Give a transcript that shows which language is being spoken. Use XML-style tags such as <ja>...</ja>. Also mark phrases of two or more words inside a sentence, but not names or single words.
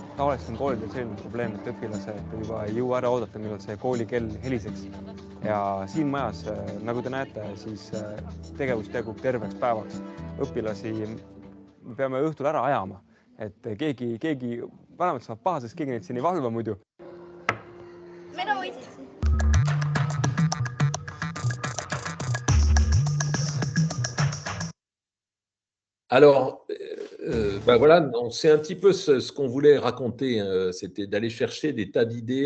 <et>Tavaliselt on koolidel selline probleem, et õpilased juba ei jõua ära oodata, millal see koolikell heliseks. Ja siin majas, nagu te näete, siis tegevus tegub terveks päevaks. Õpilasi peame õhtul ära ajama, et keegi vanemad saab pahaseks, keegi neid siin ei valva muidu.</et> <fr>Alors, voilà, c'est un petit peu ce qu'on voulait raconter, c'était d'aller chercher des tas d'idées.</fr>